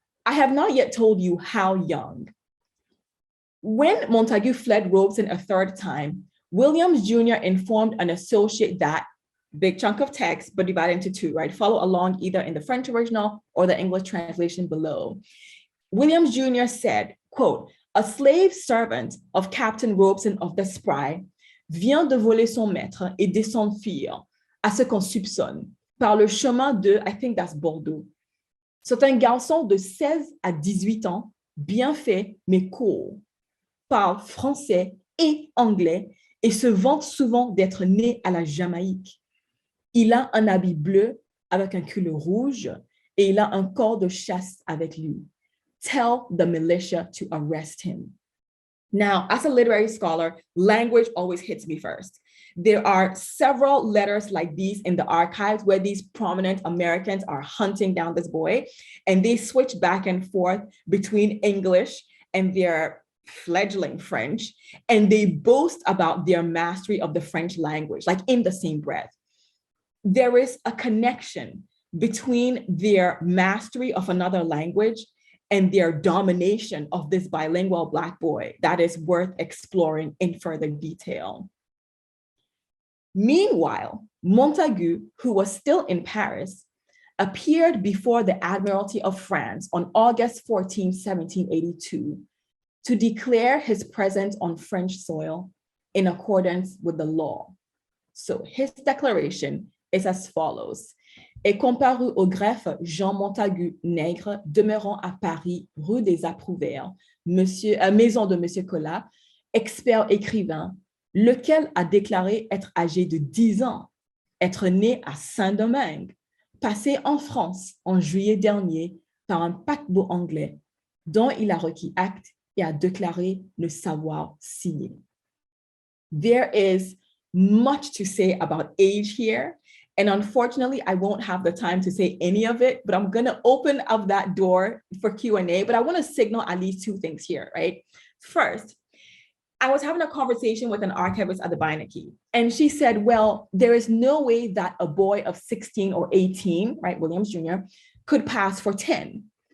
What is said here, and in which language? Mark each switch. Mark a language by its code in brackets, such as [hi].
[en] I have not yet told you how young. When Montague fled Robeson a third time, Williams Jr. informed an associate that, big chunk of text, but divided into two, right? Follow along either in the French original or the English translation below. Williams Jr. said, quote, a slave servant of Captain Robeson of the Spry [fr] vient de voler son maître et de s'enfuir, à ce qu'on soupçonne, par le chemin de, [en] I think that's Bordeaux. [fr] C'est un garçon de 16 à 18 ans, bien fait, mais court, parle français et anglais et se vante souvent d'être né à la Jamaïque. Il a un habit bleu avec un culotte rouge et il a un corps de chasse avec lui. [en] Tell the militia to arrest him. Now, as a literary scholar, language always hits me first. There are several letters like these in the archives where these prominent Americans are hunting down this boy, and they switch back and forth between English and their fledgling French, and they boast about their mastery of the French language, like in the same breath. There is a connection between their mastery of another language and their domination of this bilingual Black boy that is worth exploring in further detail. Meanwhile, Montague, who was still in Paris, appeared before the Admiralty of France on August 14, 1782, to declare his presence on French soil in accordance with the law. So his declaration is as follows. [fr] Est comparu au greffe Jean Montague Nègre, demeurant à Paris, rue des Approuverts, maison de Monsieur Collat, expert écrivain, lequel a déclaré être âgé de 10 ans, être né à Saint-Domingue, passé en France en juillet dernier par un paquebot anglais, dont il a requis acte et a déclaré ne savoir signer. [en] There is much to say about age here. And unfortunately, I won't have the time to say any of it, but I'm going to open up that door for Q&A. But I want to signal at least two things here, right? First, I was having a conversation with an archivist at the Beinecke, and she said, well, there is no way that a boy of 16 or 18, right, Williams Jr., could pass for 10.